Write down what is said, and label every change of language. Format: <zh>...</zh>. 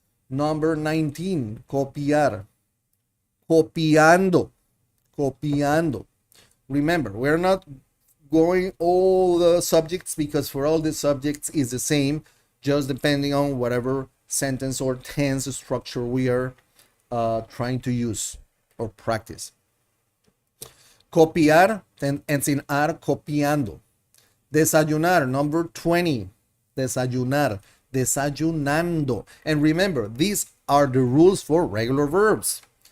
<es>Number 19, copiar. Copiando, copiando.</es> <en>Remember, we're not going all the subjects because for all the subjects is the same, just depending on whatever sentence or tense structure we are trying to use or practice.</en> <es>Copiar, enseñar, copiando. Desayunar, number 20. Desayunar, desayunando.</es> <en>And remember, these are the rules for regular verbs.</en>